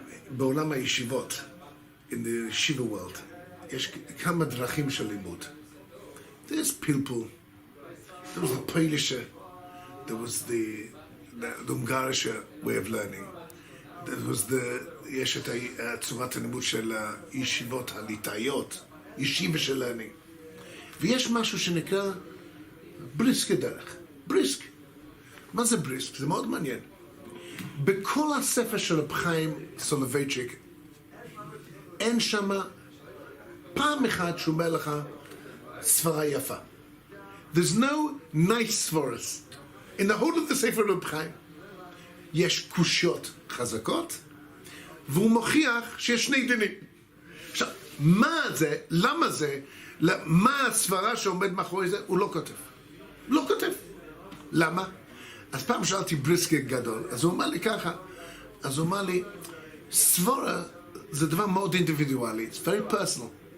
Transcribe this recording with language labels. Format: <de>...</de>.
<he>בעולם הישיבות,</he> <en>in the Shiva world,</en> <he>יש כמה דרכים של לימוד.</he> <en>There's פלפול. There was the Polish, there was the Hungarish way of learning. There was</en> <he>יש את צורת הלימוד של הישיבות הליטאיות, ישיבה של learning. ויש משהו שנקרא בריסק דרך. בריסק. מה זה בריסק? זה מאוד מעניין. בכל הספר של רב חיים סולובייצ'יק, אין שמה פעם אחת שהוא אומר לך ספרה יפה.</he> <en>There's no nice svaras. In the whole of the Sefer Reb Chaim,</en> <he>יש קושיות חזקות, והוא מוכיח שיש שני דינים. עכשיו, מה זה, למה זה, מה הסברה שעומד מאחורי זה, הוא לא כותב. לא כותב. למה? אז פעם שאלתי בריסקי גדול, אז הוא אמר לי ככה, אז הוא אמר לי, סברה זה דבר מאוד אינדיבידואלי,</he> <en>it's very personal.</en>